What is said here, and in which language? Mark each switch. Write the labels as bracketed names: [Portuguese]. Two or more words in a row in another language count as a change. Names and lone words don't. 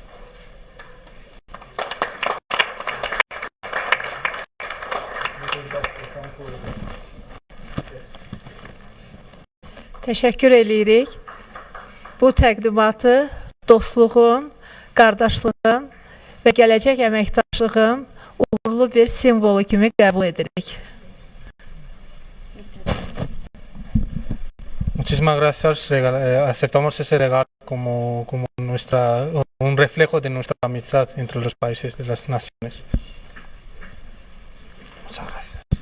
[Azerbaijani] Təşəkkür eləyirik. Bu təqdimatı dostluğun, qardaşlığın və gələcək əməkdaşlığın uğurlu bir simvolu kimi qəbul edirik. [Spanish] Muchísimas gracias. Aceptamos ese regalo como un reflejo de nuestra amistad entre los países de las naciones. Muchas gracias.